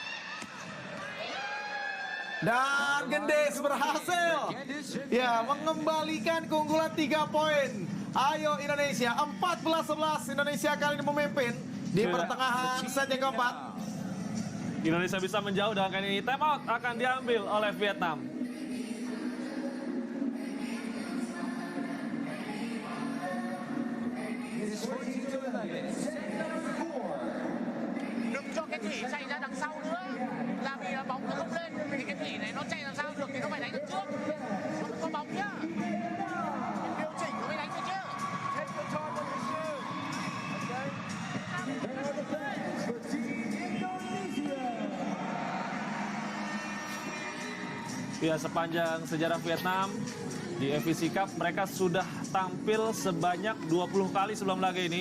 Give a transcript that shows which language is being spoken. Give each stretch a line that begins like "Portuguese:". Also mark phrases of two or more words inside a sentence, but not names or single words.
Indonesian: Dan Gendis berhasil. Ya, mengembalikan keunggulan 3 poin. Ayo Indonesia, 14-11 Indonesia kali ini memimpin di pertengahan set yang keempat. Indonesia bisa menjauh dan kali ini
English: time out
Indonesian: akan diambil oleh Vietnam.
Vietnamese: Đừng cho cái thỉ chạy ra đằng sau nữa. Là vì là bóng nó không lên thì cái thỉ này nó chạy làm sao được thì nó phải đánh được trước. Nó không có bóng nhá. Điều chỉnh nó mới đánh được chứ.
Indonesian: Ya, sepanjang sejarah Vietnam di FVC Cup mereka sudah tampil sebanyak 20 kali sebelum laga ini.